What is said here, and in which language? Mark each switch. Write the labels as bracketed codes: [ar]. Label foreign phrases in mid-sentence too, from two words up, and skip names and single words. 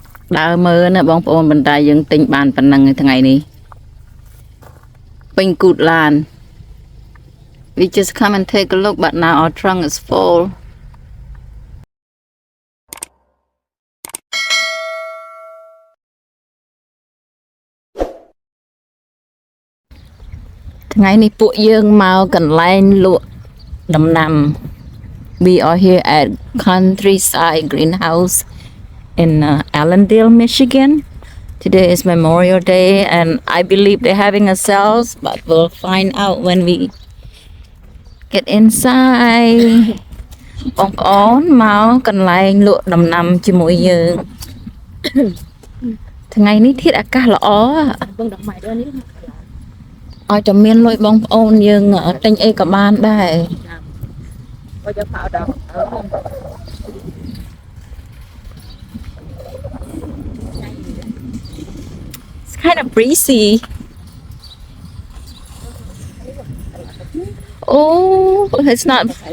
[km] ដើរមើលណាបងប្អូនបន្តែយើងទិញបានប៉ុណ្ណឹងថ្ងៃនេះពេញគូតឡាន [en] We just come and take a look but now our trunk is full [km] ថ្ងៃនេះពួកយើងមកកន្លែងលក់ដំណាំ [en] We are here at Countryside Greenhouse in Allendale, Michigan. Today is Memorial Day and I believe they're having a sales, but we'll find out when we get inside. [km] បងប្អូនមកកន្លែងលក់ដំណាំជាមួយយើងថ្ងៃនេះធាតុអាកាសល្អបងដកម៉ៃនេះឲ្យតែមានលុយបងប្អូនយើងទិញអីក៏បានដែរ [en] It's kind of breezy. Oh, it's not.